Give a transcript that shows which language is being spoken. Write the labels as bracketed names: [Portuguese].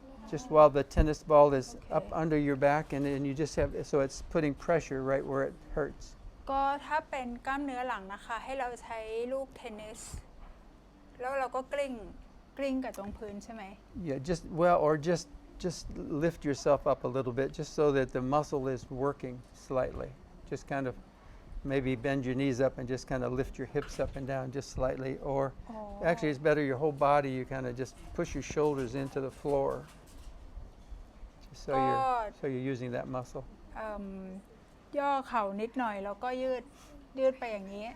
[English] Just while the tennis ball is up under your back, and then you just have so it's putting pressure right where it hurts. [Thai] ก็ถ้าเป็นกล้ามเนื้อหลังนะคะให้เราใช้ลูกเทนนิสแล้วเราก็กลิ้งกับตรงพื้นใช่ไหม [English] Yeah, just well, or just lift yourself up a little bit, just so that the muscle is working slightly. Just kind of maybe bend your knees up and just kind of lift your hips up and down just slightly. Or actually, it's better your whole body. You kind of just push your shoulders into the floor, just so you're using that muscle. [Thai] ย่อเข่านิดหน่อยแล้วก็ยืดไปอย่างนี้